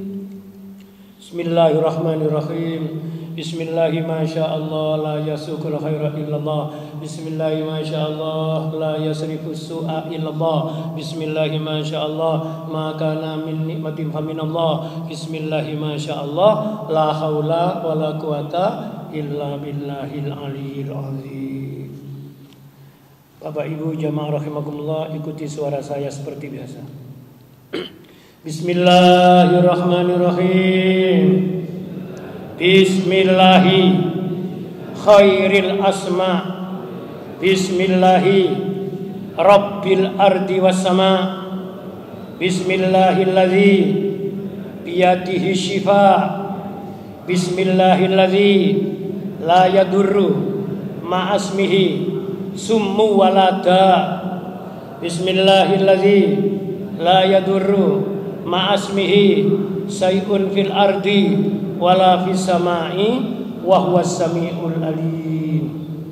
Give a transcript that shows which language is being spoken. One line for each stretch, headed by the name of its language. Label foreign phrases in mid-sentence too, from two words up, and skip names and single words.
Arabic: Bismillahirrahmanirrahim. بسم الله ما شاء الله لا يسوق الخير إلا الله. بسم الله ما شاء الله لا يصرف السوء إلا الله. بسم الله ما شاء الله ما كان من نعمة فمن الله. بسم الله ما شاء الله لا حول ولا قوة إلا بالله العلي العظيم.
Indonesian: Bapak Ibu jamaah rahimakumullah, ikuti suara saya seperti biasa.
Arabic: Bismillahirrahmanirrahim. بسم الله خير الأسماء بسم الله رب الأرض وال sama, بسم الله الذي بيده الشفاء بسم الله الذي لا يضر مع اسمه سم ولا داء بسم الله الذي لا يضر مع اسمه شيء في الأرض ولا في السماء وهو السميع العليم.